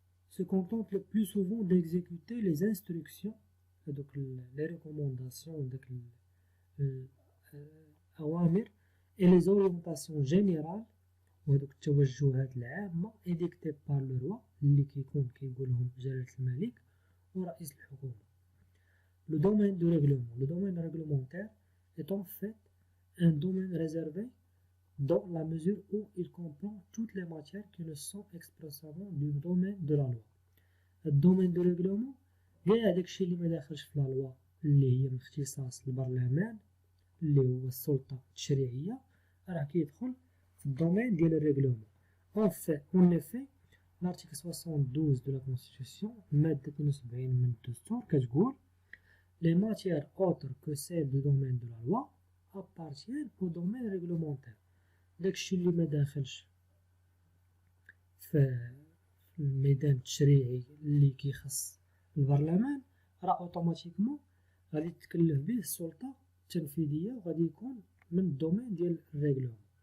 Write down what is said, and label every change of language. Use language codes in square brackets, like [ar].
[fr] se contente le plus souvent d'exécuter les instructions هادوك les recommandations [ar] داك الأوامر [fr] et les orientations générales [ar] وهادوك التوجهات العامة [fr] édictées par le roi [ar] اللي كيكون كيقولهم جلالة الملك ورئيس الحكومة. [fr] Le domaine du règlement. Le domaine réglementaire est en fait un domaine réservé dans la mesure où il comprend toutes les matières qui ne sont expressément du domaine de la loi. Le domaine du règlement [ar] كاع داكشي اللي ما داخلش في لا لوا اللي هي من اختصاص البرلمان اللي هو السلطة التشريعية راه كيدخل في الدومين ديال الريغلومون. [fr] En effet, l'article 72 de la Constitution, [ar] المادة 72 من الدستور كتقول [fr] les matières autres que celles du domaine de la loi appartiennent au domaine réglementaire. [ar] داكشي اللي ما داخلش في الميدان التشريعي اللي كيخص البرلمان راه اوتوماتيكمون غادي تتكلف به السلطة التنفيذية وغادي يكون من الدومين ديال الريغلومون.